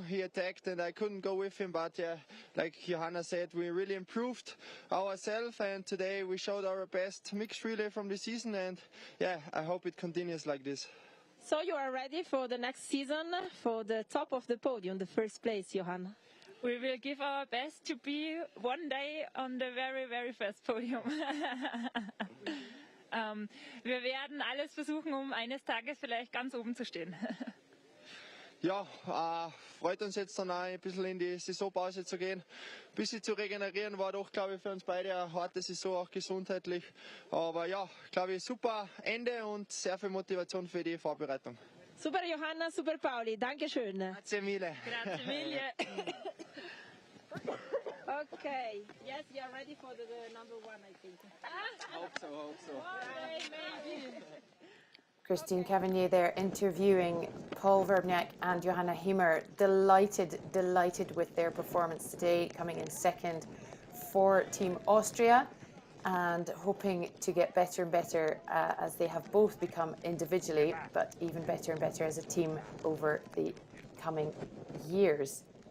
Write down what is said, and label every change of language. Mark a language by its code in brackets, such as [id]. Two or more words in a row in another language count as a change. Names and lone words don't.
[en] He attacked and I couldn't go with him. But yeah, like Johanna said, we really improved ourselves, and today we showed our best mixed relay from the season, and yeah, I hope it continues like this. So you are ready for the next season, for the top of the podium, the first place, Johanna? We will give our best to be one day on the very, very first podium. [de] Wir werden alles versuchen, eines Tages vielleicht ganz oben zu stehen. Ja, freut uns jetzt dann auch ein bisschen in die Saisonpause zu gehen. Ein bisschen zu regenerieren war doch, glaube ich, für uns beide eine harte Saison, auch gesundheitlich. Aber ja, glaube ich, super Ende und sehr viel Motivation für die Vorbereitung. Super Johanna, super Pauli, dankeschön. [it] Grazie mille. Grazie mille. [en] Okay, yes, you are ready for the number one, I think. Hope so. Maybe. Christine Cavanier there interviewing Paul Verbniak and Johanna Himmer. Delighted with their performance today, coming in second for Team Austria, and hoping to get better and better as they have both become individually, but even better and better as a team over the coming years.